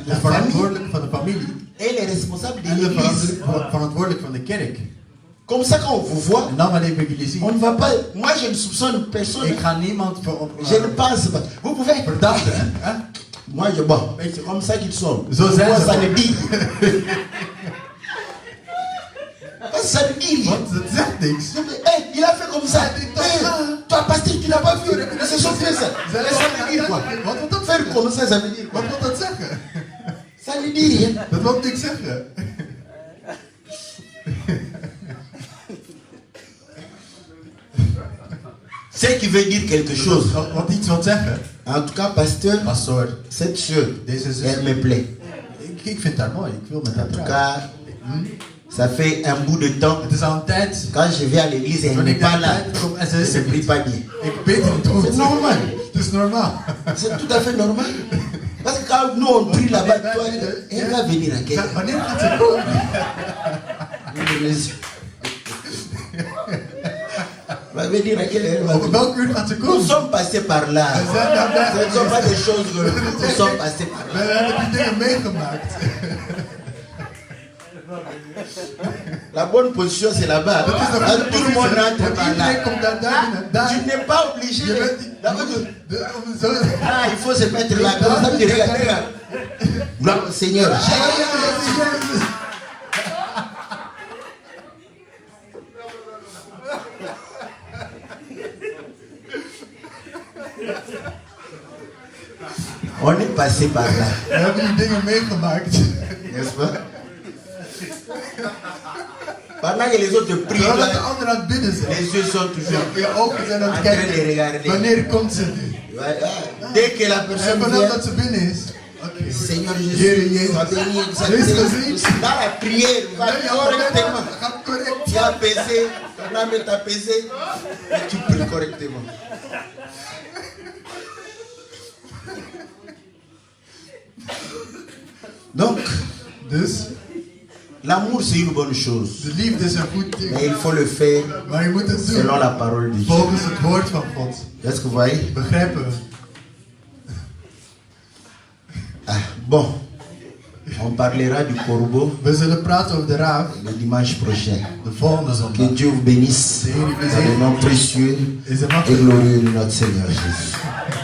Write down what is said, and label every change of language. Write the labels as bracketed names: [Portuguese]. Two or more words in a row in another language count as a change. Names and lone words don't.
[French] de la famille [Dutch] verantwoordelijke van de familie [French] et les responsables de [Dutch] en de [French] l'église. [Dutch] verantwoordelijke van de kerk. [French] Comme ça, quand on vous voit, [Dutch] En dan wanneer we jullie zien, [French] on ne va pas. Moi, je ne soupçonne personne. [Dutch] ik ga niemand [French] Je ne pense pas. Vous pouvez. [Dutch] verdachten. Hè? [French] Moi, je bon. C'est comme ça qu'ils sont. [Dutch] Zo zijn [French] Moi, [Dutch] ze [French] ça [Dutch] gewoon. [French] ne dit. Ça ne dit rien. [Dutch] Want het zegt niks. [French] Hey, il a fait comme ça. Hey, toi, pasteur, tu n'as pas vu. C'est son frère, ça. Mais ça veut dire quoi? [Dutch] Wat wil dat [French] Faire [Dutch] zeggen? [French] comme ça, ça veut dire quoi? [Dutch] Wat wil dat zeggen? [French] Ça ne dit rien. [Dutch] Dat wil niks zeggen. [French] C'est qui veut dire quelque chose. [Dutch] Wat iets wil zeggen. [French] En tout cas, pasteur, [Dutch] Pastor, [French] cette soeur, [Dutch] deze zus, [French] elle me plaît. [Dutch] ik vind haar mooi. Ik wil met haar [French] En tout [Dutch] trouwen. [French] cas, ça fait un bout de temps. [Dutch] Het is al een tijd. [French] Quand je vais à l'église, elle [Dutch] Wanneer [French] n'est [Dutch] ik [French] pas [Dutch] naar [French] là. [Dutch] de tijd kom en ze [French] Je [Dutch] is [French] ne [Dutch] er [French] prie [Dutch] niet. [French] pas bien. [Dutch] Ik weet het niet goed. [French] C'est normal. [Dutch] Het is normaal. [French] C'est tout à fait normal. Parce que quand nous on prie là-bas, toi, elle va venir à quelle heure? [Dutch] Wanneer gaat ze komen? [French] Va venir à quelle heure? [Dutch] Op welk uur gaat ze [French] Nous [Dutch] komen? [French] sommes passés par là. [Dutch] We zijn daar [French] Ce ne sont pas des choses que nous sommes passés par [Dutch] We [French] là. [Dutch] hebben die dingen meegemaakt. [French] La bonne position, c'est là-bas. [Dutch] Dat is de [French] Hein, [Dutch] goede [French] tout le monde [Dutch] positie. [French] entre [Dutch] Want [French] par [Dutch] iedereen [French] là. [Dutch] komt daar binnen. Daar. [French] Tu n'es pas obligé. [Dutch] Je bent niet- [French] Ah, il faut se mettre là. Comme ça, tu regardes. Regarde. Gloire au Seigneur. On est passé par là, [Dutch] We hebben die dingen meegemaakt. [French] n'est-ce pas? Pendant que les autres prient, [Dutch] Terwijl dat de [French] là, [Dutch] anderen aan het bidden zijn. [French] les yeux sont toujours [Dutch] Je ogen zijn aan [French] en [Dutch] het [French] train de [Dutch] kijken. [French] regarder. [Dutch] Wanneer komt ze nu? [French] Voilà. Dès que la [Dutch] En [French] personne [Dutch] vanaf [French] vient, [Dutch] dat ze binnen is. Oké. [French] Seigneur [Dutch] Heere [French] Jésus, [Dutch] Jezus. [French] sois béni, sois [Dutch] Wees [French] béni. [Dutch] gezien. [French] Dans la prière, va correctement. [Dutch] Gaat correct. [French] Tu as apaisé, ton âme est apaisée, et tu pries correctement. Donc, [Dutch] Dus, [French] l'amour c'est une bonne chose, [Dutch] de liefde is een goed ding. [French] mais il faut le faire [Dutch] Maar je moet het doen. [French] selon la parole de Dieu. [Dutch] Volgens het woord van God. [French] Est-ce que vous voyez? [Dutch] Begrijpen we? [French] Ah, bon, on parlera du corbeau [Dutch] We zullen praten over de raaf [French] le dimanche prochain. [Dutch] de volgende [French] Que [Dutch] zondag. [French] Dieu vous bénisse dans le nom précieux [Dutch] Is er nog [French] et glorieux de notre Seigneur Jésus.